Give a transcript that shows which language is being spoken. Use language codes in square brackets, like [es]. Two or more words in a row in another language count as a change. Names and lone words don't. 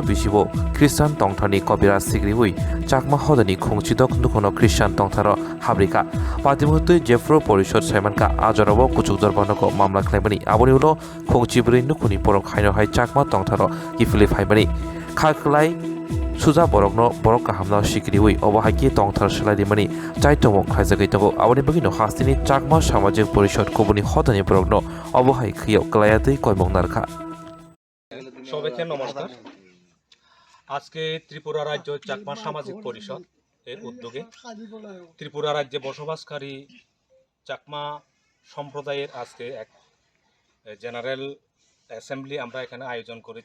[brx] बिसिबो ख्रिस्टान तंथानि कबिरा सिग्रिउइ चाकमा हदनि खुंचिदक नुखनो ख्रिस्टान तंथार हाब्रिका पातिमुहूर्ते जेफ्रो परिषद साइमानका आजराव कुचुक दरबानको मामला खालामनि आबनि उनाव खुंचिब्रै नुखुनि परक खायनो चाकमा तंथार किफिलि फाइमानि खाखलाय सुजा बरकनो बरक काहामना सिक्रिउइ अबहायकी तंथार सलायदिमानि चाइतमो खायजागैतगो आबनि बगिनो हास्तिनि चाकमा सामाजिक परिषद कुबुनि हदनि बरकनो अबहाय खियो क्लायादै कयमंनारखा [bn] সবাইকে নমস্কার। আজকে ত্রিপুরা রাজ্য চাকমা সামাজিক পরিষদ এর উদ্যোগে ত্রিপুরা রাজ্যে বসবাসকারী চাকমা সম্প্রদায়ের আজকে এক [en] general assembly [bn] আমরা এখানে আয়োজন করেছি।